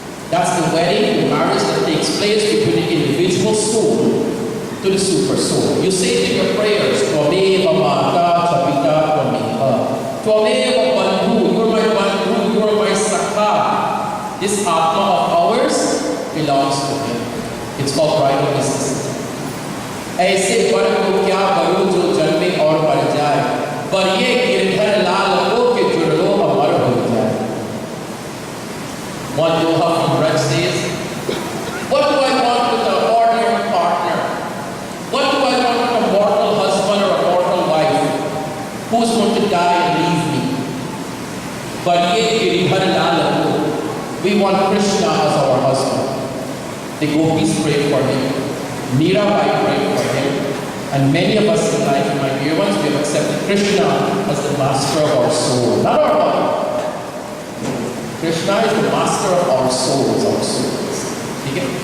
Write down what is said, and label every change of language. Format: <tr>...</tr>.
<en>That's the wedding, the marriage that takes place between the individual soul to the super soul. You say it in your prayers,</en> <sa>Tvameva Mata Chavita Tvameva. Tvameva Bandhu,</sa> <en>you're my Bandhu, you're my Sakha. This Atma of ours belongs to him. It's called bridal mysticism.</en> <hi>ऐसे वर को क्या करूं जो जन्मे और मर जाए, पर ये गिरधर लाल हो के जुड़लो अमर हो जाए.</hi> <en>One Doha from Braj says, what do I want with an ordinary partner? What do I want with a mortal husband or a mortal wife who's going to die and leave me?</en> <hi>But ye Girdhar लाल हो.</hi> <en>We want Krishna as our husband. The gopis pray for him. Mirabai prayed for him. And many of us in life, my dear ones, we have accepted Krishna as the master of our soul. Not our body. Krishna is the master of our souls, Okay?</en>